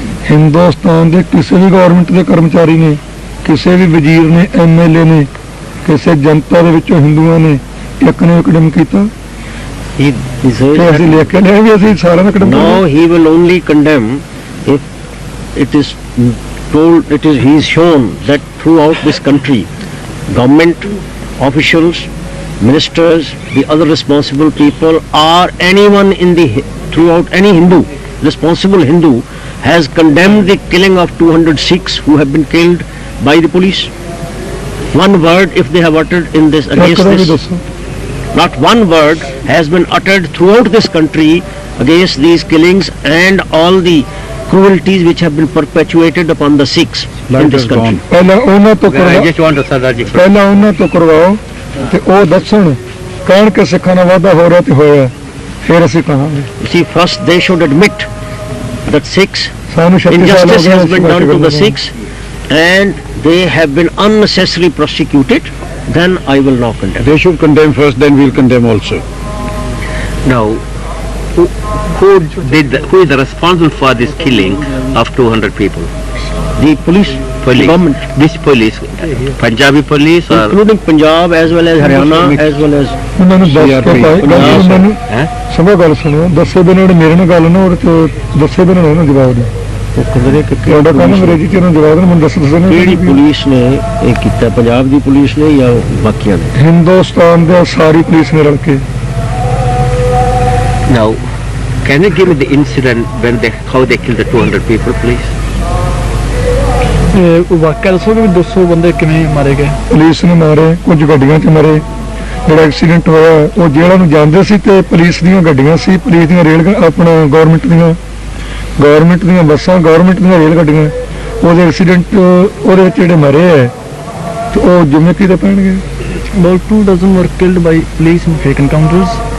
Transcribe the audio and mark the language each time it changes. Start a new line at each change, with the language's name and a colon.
Punjabi: ਹਿੰਦੁਸਤਾਨ ਦੇ ਕਿਸੇ ਵੀ ਗਵਰਨਮੈਂਟ ਦੇ ਕਰਮਚਾਰੀ ਨੇ, ਕਿਸੇ ਵੀ ਵਜ਼ੀਰ ਨੇ, MLA ਨੇ, ਕਿਸੇ ਜਨਤਾ ਦੇ ਵਿੱਚੋਂ ਹਿੰਦੂਆਂ ਨੇ ਇੱਕ ਨੇ ਕਦਮ ਕੀਤਾ? ਅਸੀਂ ਲਿਖ ਕੇ ਲਿਆ ਵੀ ਅਸੀਂ ਸਾਰਿਆਂ ਦਾ ਕਦਮ।
English: No, he will only condemn if it is told, he is shown that throughout this country, government officials, ministers, the other responsible people, or anyone throughout any Hindu, responsible Hindu, has condemned the killing of 200 Sikhs who have been killed by the police. One word if they have uttered in this against this, not one word has been uttered throughout this country against these killings and all the cruelties which have been perpetuated upon the Sikhs in this country.
Punjabi: ਪਹਿਲਾਂ ਉਹਨਾਂ ਤੋਂ
English: I just want to Sardarji.
Punjabi: ਪਹਿਲਾਂ ਉਹਨਾਂ ਤੋਂ ਕਰਵਾਓ ਤੇ ਉਹ ਦੱਸਣ, ਕਹਿਣ ਕਿ ਸਿੱਖਾਂ ਦਾ ਵਾਧਾ ਹੋ ਰਿਹਾ ਤੇ ਹੋਇਆ, ਫਿਰ ਅਸੀਂ ਕਹਾਂਗੇ।
English: See, first they should admit that Sikhs,
Punjabi: ਸਾਨੂੰ
English: injustice has been done to the Sikhs and they have been unnecessarily prosecuted, then I will not condemn. They should condemn first, then we'll condemn also. Now, who is responsible for this killing of 200 people? The police, government. Which police? Punjabi police or? Including Punjab as well as Haryana as well as
Punjabi: ਉਹਨਾਂ ਨੂੰ ਦੱਸ ਕੇ ਮੈਨੂੰ ਸਮਝ ਗੱਲ ਸੁਣੋ, ਦੱਸੇ ਬਿਨਾਂ ਮੇਰੇ ਨਾਲ ਗੱਲ ਨਾ, ਉਹਦੇ ਚ ਦੱਸੇ ਬਿਨਾਂ ਉਹਨਾਂ ਜਵਾਬ ਦੇ ਤੁਹਾਡਾ ਕੰਮ ਅੰਗਰੇਜ਼ੀ ਚ ਉਹਨਾਂ ਜਵਾਬ ਮੈਨੂੰ ਦੱਸ ਕਿਹੜੀ ਪੁਲਿਸ ਨੇ ਇਹ ਕੀਤਾ, ਪੰਜਾਬ ਦੀ ਪੁਲਿਸ ਨੇ ਜਾਂ ਬਾਕੀਆਂ ਨੇ? ਹਿੰਦੁਸਤਾਨ ਦੇ ਸਾਰੀ ਪੁਲਿਸ ਨੇ ਰਲ ਕੇ। ਹਿੰਦੁਸਤਾਨ ਦੇ ਸਾਰੀ ਪੁਲਿਸ ਨੇ ਰਲ ਕੇ।
English: Now, can you give me the incident when how they killed the 200 people, please?
Punjabi: ਵਾਕਿਆ ਦੱਸੋਗੇ ਵੀ 200 ਬੰਦੇ ਕਿਵੇਂ ਮਾਰੇ ਗਏ? ਪੁਲਿਸ ਨੇ ਮਾਰੇ, ਕੁਝ ਗੱਡੀਆਂ 'ਚ ਮਾਰੇ। ਜਿਹੜਾ ਐਕਸੀਡੈਂਟ ਹੋਇਆ ਉਹ ਜੇਲ੍ਹਾਂ ਨੂੰ ਜਾਂਦੇ ਸੀ ਤੇ ਪੁਲਿਸ ਦੀਆਂ ਗੱਡੀਆਂ ਸੀ, ਪੁਲਿਸ ਦੀਆਂ ਆਪਣਾ ਗਵਰਨਮੈਂਟ ਦੀਆਂ ਬੱਸਾਂ, ਗਵਰਨਮੈਂਟ ਦੀਆਂ ਰੇਲ ਗੱਡੀਆਂ। ਉਹਦੇ ਐਕਸੀਡੈਂਟ ਉਹਦੇ ਵਿੱਚ ਜਿਹੜੇ ਮਰੇ ਹੈ ਤੇ ਉਹ ਜ਼ਿੰਮੇ ਕਿਹਦੇ ਪੈਣਗੇ?
English: About 2 dozen were killed by police in fake encounters.